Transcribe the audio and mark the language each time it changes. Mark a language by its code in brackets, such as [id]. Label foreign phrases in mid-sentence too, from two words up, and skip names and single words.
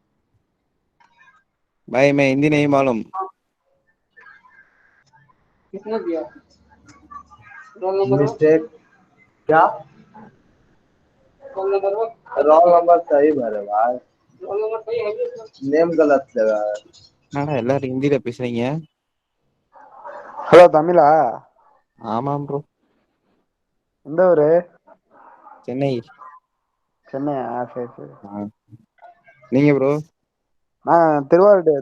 [hi] भाई मैं हिंदी नहीं मालूम। कितना दिया? मिस्टेक क्या? [en] roll number [hi] सही भरे भाई। नेम गलत लगा है। [ta] என்னடா எல்லாரும் ஹிந்தில பேசுறீங்க? ஹலோ தமிழா? ஆமாம் ப்ரோ. எந்த ஊரு? சென்னை. சென்னையா? சரி சரி. நீங்க ப்ரோ? நான் திருவாரூர்.